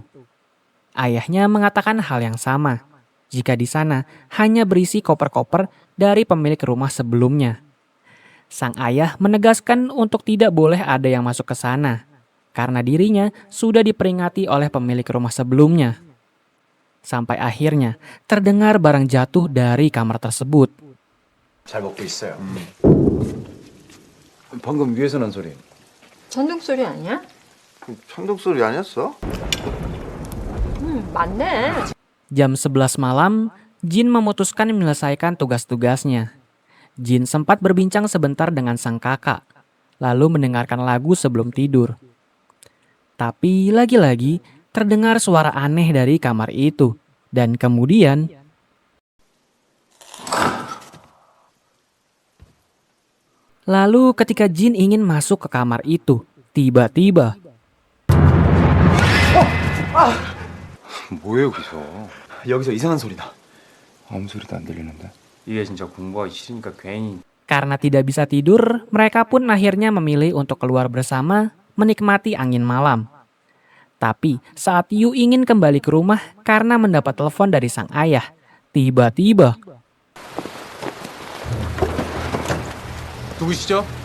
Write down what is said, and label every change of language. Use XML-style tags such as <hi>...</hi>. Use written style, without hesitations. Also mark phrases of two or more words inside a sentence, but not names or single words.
<id>Ayahnya mengatakan hal yang sama, jika di sana hanya berisi koper-koper dari pemilik rumah sebelumnya. Sang ayah menegaskan untuk tidak boleh ada yang masuk ke sana, karena dirinya sudah diperingati oleh pemilik rumah sebelumnya. Sampai akhirnya terdengar barang jatuh dari kamar tersebut.</id> <ko>잘 먹고 있어요. 방금 위에서 난 소리. 전등 소리 아니야? 천둥 소리 아니었어? 맞네.</ko> <id>Jam 11 malam, Jin memutuskan menyelesaikan tugas-tugasnya. Jin sempat berbincang sebentar dengan sang kakak, lalu mendengarkan lagu sebelum tidur. Tapi lagi-lagi terdengar suara aneh dari kamar itu. Dan kemudian lalu ketika Jin ingin masuk ke kamar itu, tiba-tiba</id> <ko>뭐해 여기서? 여기서 이상한 소리 나. 아무 소리도 안 들리는데. 이게 진짜 공부하기 싫으니까 괜히</ko> <id>karena tidak bisa tidur, mereka pun akhirnya memilih untuk keluar bersama menikmati angin malam. Tapi saat Yu ingin kembali ke rumah karena mendapat telepon dari sang ayah, tiba-tiba</id> <ko>누구시죠?</ko>